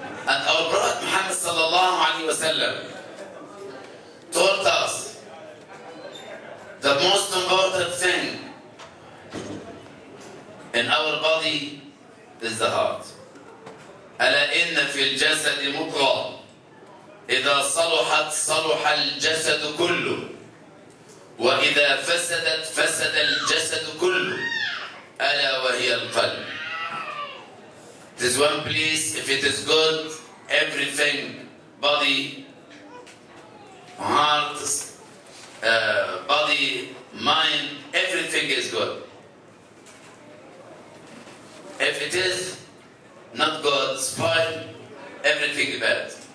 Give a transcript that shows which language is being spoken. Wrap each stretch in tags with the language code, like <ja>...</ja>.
<en>And our Prophet Muhammad sallallahu alaihi wasallam told us the most important thing in our body is the heart.</en> <ar>ألا إن في الجسد مضغة إذا صلحت صلح الجسد كله وإذا فسدت فسد الجسد كله ألا وهي القلب.</ar> <en>It is one place, if it is good, everything, body, heart, body, mind, everything is good. If it is not good, spoiled, everything is bad.</en>